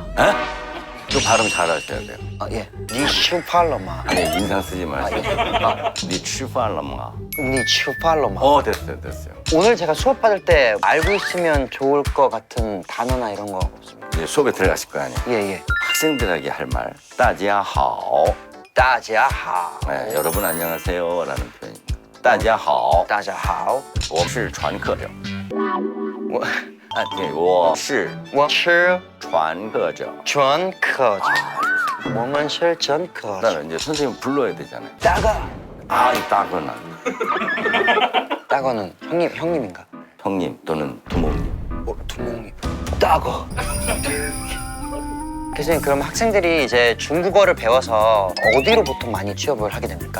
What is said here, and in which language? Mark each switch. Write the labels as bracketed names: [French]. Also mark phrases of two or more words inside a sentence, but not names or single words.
[Korean] 에? 또 발음 잘 하셔야 돼요. 예, 니슈팔로마. 아니 인상 쓰지 마시고 니 취파람마. 니슈팔로마. 됐어요. 오늘 제가 수업 받을 때 알고 있으면 좋을 것 같은 단어나 이런 거 없습니까? 이제 수업에 들어가실 거 아니에요. 예. 학생들에게 할 말. [Chinese] 大家好. 大家好. [Korean] 네, 여러분 안녕하세요라는 표현입니다. [Chinese] 大家好. 大家好. 我是传课者. 我对，我是我是传课者. 专科者. 我们是专科者. [Korean] 그다음에 이제 선생님 불러야 되잖아요. 따가. 이 따거는 따거는 형님인가? 형님 또는 두목님. 두목님. 따거. 교수님 그럼 학생들이 이제 중국어를 배워서 어디로 보통 많이 취업을 하게 됩니까?